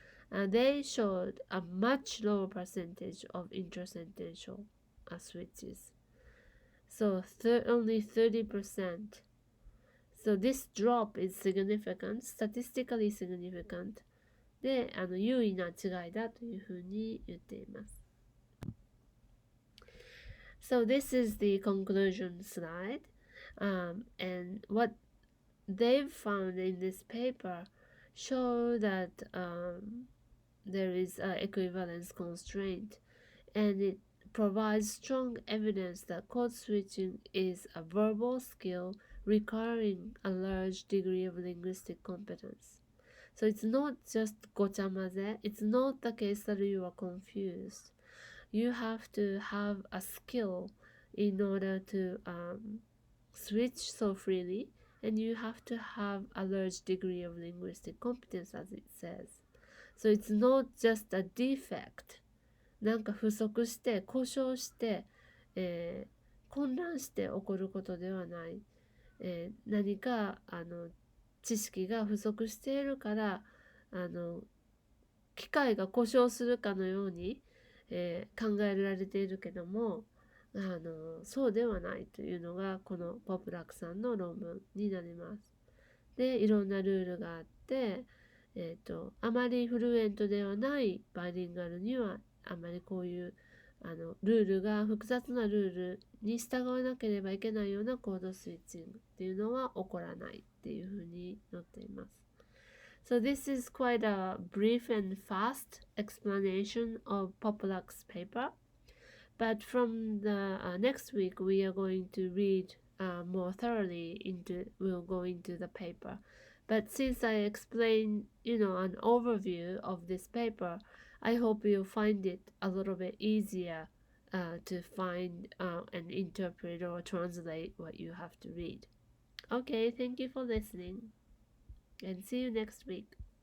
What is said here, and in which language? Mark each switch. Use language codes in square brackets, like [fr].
[en] They showed a much lower percentage of intrasentential switches. So only 30%. So this drop is significant, statistically significant. [ja] で、優位な違いだというふうに言っています。 [en] So this is the conclusion slide. And what they've found in this paper show that there is an equivalence constraint, and it provides strong evidence that code switching is a verbal skill requiring a large degree of linguistic competence. So it's not just gochamaze, it's not the case that you are confused. you have to have a skill in order to switch so freely, and you have to have a large degree of linguistic competence, as it says. So it's not just a defect. [ja] なんか不足して、故障して、混乱して起こることではない。何か知識が不足しているから機械が故障するかのように、考えられているけどもそうではないというのがこのポプラクさんの論文になります。でいろんなルールがあって、あまりフルエントではないバイリンガルにはあまりこういうルールが複雑なルールに従わなければいけないようなコードスイッチングっていうのは起こらないっていうふうに載っています。 [en] So this is quite a brief and fast explanation of POPLACK's paper. But from the next week, we are going to read more thoroughly we'll go into the paper. But since I explained, an overview of this paper, I hope you'll find it a little bit easier to find and interpret or translate what you have to read. Okay, thank you for listening and see you next week.